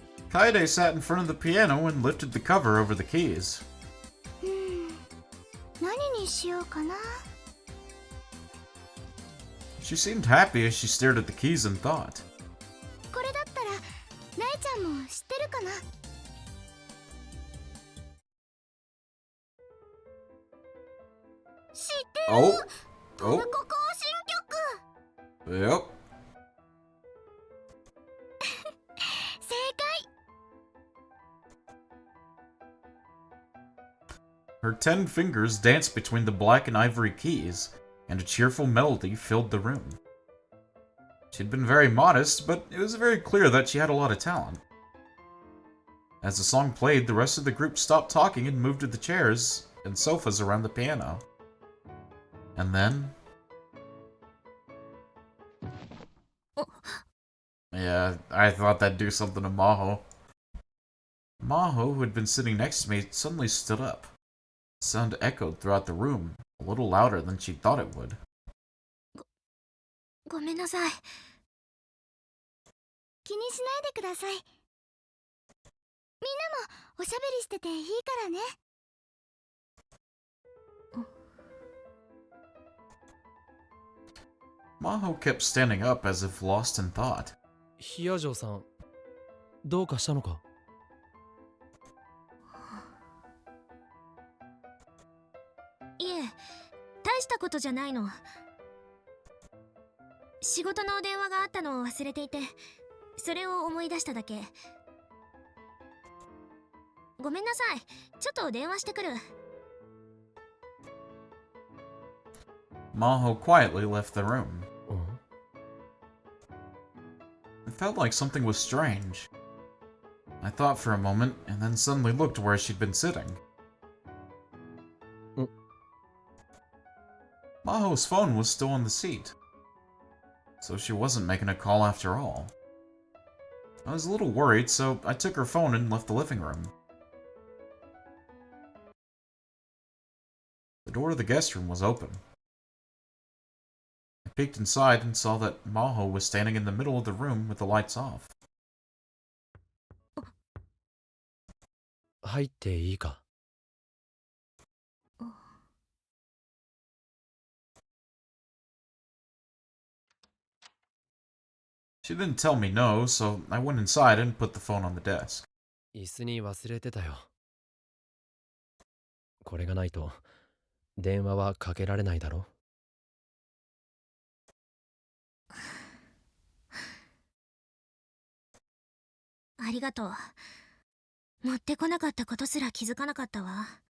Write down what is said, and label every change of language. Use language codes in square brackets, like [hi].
[en] Kaede sat in front of the piano and lifted the cover over the keys. [ja] 何にしようかな。 [en] She seemed happy as she stared at the keys and thought. [ja] これだったらナエちゃんも知ってるかな。知ってる。 [en] Oh. [ja] トル [en] Oh. [ja] コ行進曲。 [en] Yep. [ja] 正解。 [en] Her 10 fingers danced between the black and ivory keys, and a cheerful melody filled the room. She'd been very modest, but it was very clear that she had a lot of talent. As the song played, the rest of the group stopped talking and moved to the chairs and sofas around the piano. And then... Yeah, I thought that'd do something to Maho. Maho, who had been sitting next to me, suddenly stood up. The sound echoed throughout the room, a little louder than she'd thought it would. [ja] ごめんなさい。気にしないでください。みんなもおしゃべりしてていいからね。 [en] Maho kept standing up as if lost in thought. [ja] ヒアジョーさん、どうかしたのか？いえ、大したことじゃないの。仕事の電話があったのを忘れていて、それを思い出しただけ。ごめんなさい、ちょっと電話してくる。 [en] Maho quietly left the room. [ja] うん？ [en] It felt like something was strange. I thought for a moment, and then suddenly looked where she'd been sitting. Maho's phone was still on the seat. So she wasn't making a call after all. I was a little worried, so I took her phone and left the living room. The door of the guest room was open. I peeked inside and saw that Maho was standing in the middle of the room with the lights off. [ja] 入っていいか？ [en] She didn't tell me no, so I went inside and put the phone on the desk. [ja] 椅子に忘れてたよ。これがないと電話はかけられないだろ。ありがとう。持ってこなかったことすら気づかなかったわ。